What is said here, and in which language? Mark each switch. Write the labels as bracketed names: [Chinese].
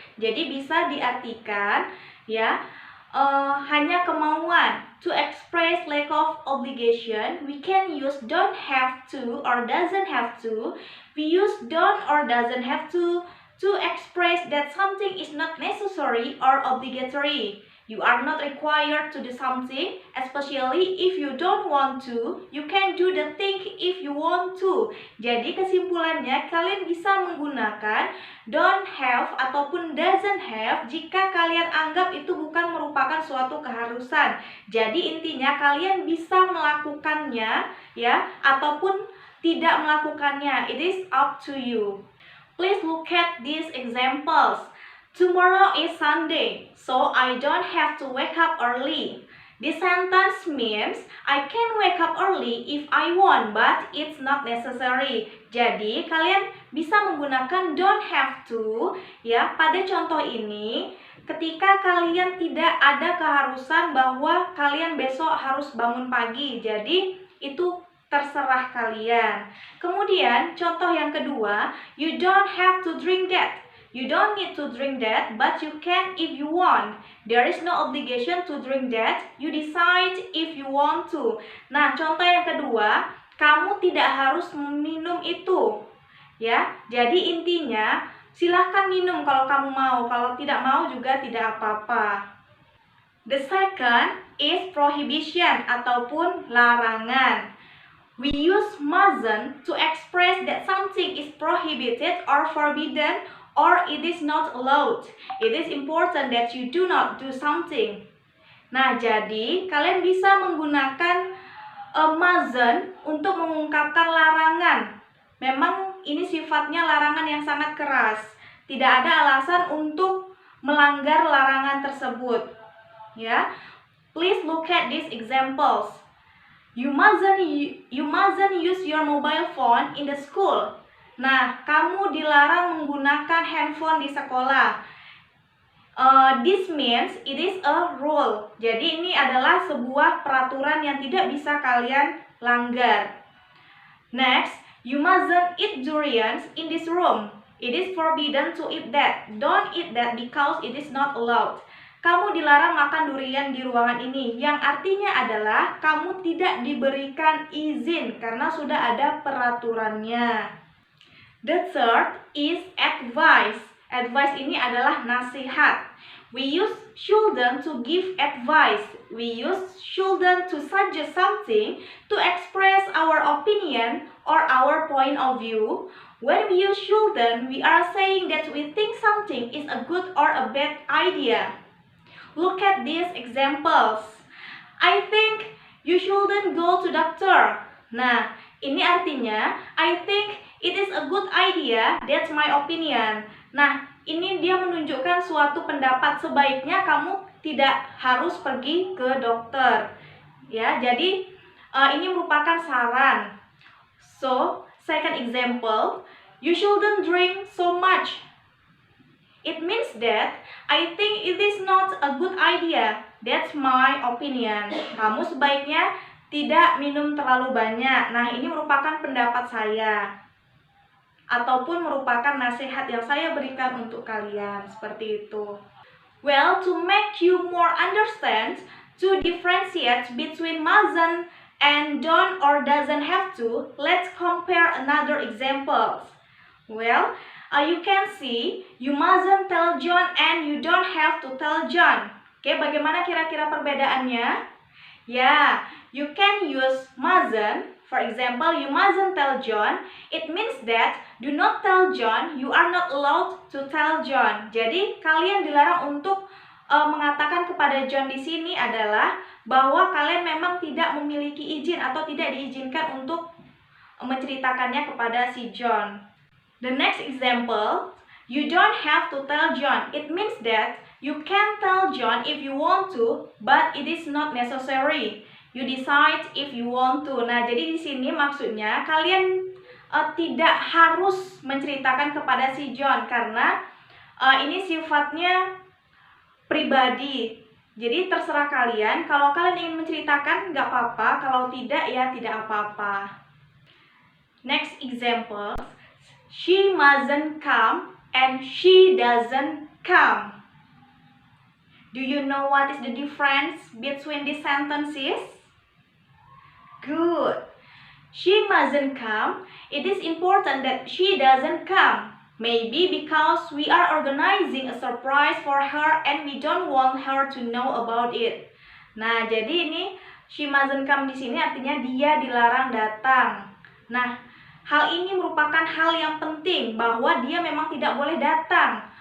[Indonesian] Jadi bisa diartikan ya hanya kemauan. [English] To express lack of obligation, we can use don't have to or doesn't have to. We use don't or doesn't have to express that something is not necessary or obligatory. You are not required to do something, especially if you don't want to. You can do the thing if you want to. [Indonesian] Jadi kesimpulannya, kalian bisa menggunakan don't have ataupun doesn't have jika kalian anggap itu bukan merupakan suatu keharusan. Jadi intinya kalian bisa melakukannya ya ataupun tidak melakukannya. [English] It is up to you. Please look at these examples. Tomorrow is Sunday, so I don't have to wake up early. This sentence means I can wake up early if I want, but it's not necessary. [Indonesian] Jadi, kalian bisa menggunakan don't have to ya pada contoh ini ketika kalian tidak ada keharusan bahwa kalian besok harus bangun pagi. Jadi, itu terserah kalian. Kemudian, contoh yang kedua, [English] you don't have to drink that. You don't need to drink that, but you can if you want. There is no obligation to drink that. You decide if you want to. [Indonesian] Nah, contoh yang kedua, kamu tidak harus minum itu. Ya, jadi intinya silahkan minum kalau kamu mau. Kalau tidak mau juga tidak apa-apa. [English] The second is prohibition [Indonesian] ataupun larangan. [English] We use mustn't to express that something is prohibited or forbidden or it is not allowed. It is important that you do not do something. [Indonesian] Nah, jadi kalian bisa menggunakan mustn't untuk mengungkapkan larangan. Memang ini sifatnya larangan yang sangat keras. Tidak ada alasan untuk melanggar larangan tersebut. [English] Ya, please look at these examples. You mustn't use your mobile phone in the school. [Indonesian] Nah, kamu dilarang menggunakan handphone di sekolah. [English] This means it is a rule. [Indonesian] Jadi ini adalah sebuah peraturan yang tidak bisa kalian langgar. [English] Next, you mustn't eat durians in this room. It is forbidden to eat that. Don't eat that because it is not allowed. [Indonesian] Kamu dilarang makan durian di ruangan ini, yang artinya adalah kamu tidak diberikan izin karena sudah ada peraturannya. [English] The third is advice. Advice [Indonesian] ini adalah nasihat. [English] We use shouldn't to give advice. We use shouldn't to suggest something, to express our opinion or our point of view. When we use shouldn't, we are saying that we think something is a good or a bad idea. Look at these examples. I think you shouldn't go to doctor. [Indonesian] Nah, ini artinya [English] I think it is a good idea. That's my opinion. [Indonesian] Nah, ini dia menunjukkan suatu pendapat, sebaiknya kamu tidak harus pergi ke dokter. Ya, jadi ini merupakan saran. [English] So, second example, you shouldn't drink so much. It means that I think it is not a good idea. That's my opinion. [Indonesian] Kamu sebaiknya tidak minum terlalu banyak. Nah, ini merupakan pendapat saya. Ataupun merupakan nasihat yang saya berikan untuk kalian. Seperti itu. [English] Well, to make you more understand, to differentiate between mustn't and don't or doesn't have to, let's compare another examples. Well, you can see, you mustn't tell John and you don't have to tell John. [Indonesian] Oke, bagaimana kira-kira perbedaannya? Ya, [English] you can use mustn't. For example, you mustn't tell John. It means that do not tell John. You are not allowed to tell John. [Indonesian] Jadi, kalian dilarang untuk mengatakan kepada John di sini adalah bahwa kalian memang tidak memiliki izin atau tidak diizinkan untuk menceritakannya kepada si John. [English] The next example, you don't have to tell John. It means that you can tell John if you want to, but it is not necessary. You decide if you want to. [Indonesian] Nah, jadi di sini maksudnya kalian tidak harus menceritakan kepada si John karena ini sifatnya pribadi. Jadi terserah kalian. Kalau kalian ingin menceritakan nggak apa-apa. Kalau tidak ya tidak apa-apa. [English] Next example, she mustn't come and she doesn't come. Do you know what is the difference between these sentences? Good. She mustn't come. It is important that she doesn't come. Maybe because we are organizing a surprise for her and we don't want her to know about it. [Indonesian] Nah, jadi ini [English] she mustn't come [Indonesian] di sini artinya dia dilarang datang. Nah, hal ini merupakan hal yang penting bahwa dia memang tidak boleh datang.